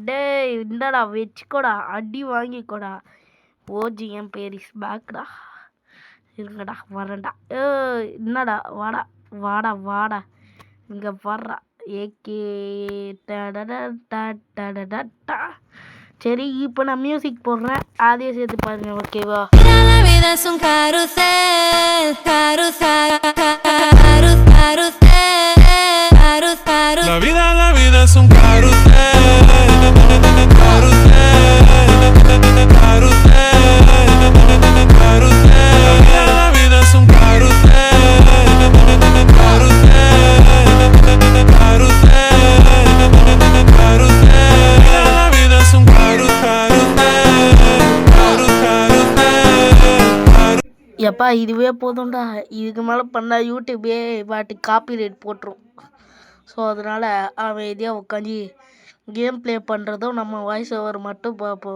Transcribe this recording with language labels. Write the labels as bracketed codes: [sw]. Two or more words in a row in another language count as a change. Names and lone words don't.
[ta] டே இந்தாடா வச்சுக்கோடா, அடி வாங்கிக்கோடா. ஓஜிஎம் பேரிஸ் பேக்டா. இருங்கடா, வரேன்டா. என்னடா, வாடா வாடா வாடா. இங்கே வர்றா ஏகே. டடடா. சரி, இப்போ நான் மியூசிக் போடுறேன், அதையே சேர்த்து பாருங்க. ஓகேவா? [es] La vida es un carrusel, carrusel, carrusel, carrusel. La vida es un carrusel, carrusel, carrusel, carrusel. La vida es un carrusel, carrusel, carrusel, carrusel. La vida es un [ta] எப்பா இதுவே போதும்டா. இதுக்கு மேலே பண்ணால் யூடியூபே பாட்டு காப்பிரைட் போட்டுரும். ஸோ அதனால் அமைதியாக உட்காந்து [en] game play [ta] பண்ணுறதும் நம்ம [en] voice over [ta] மட்டும் பார்ப்போம்.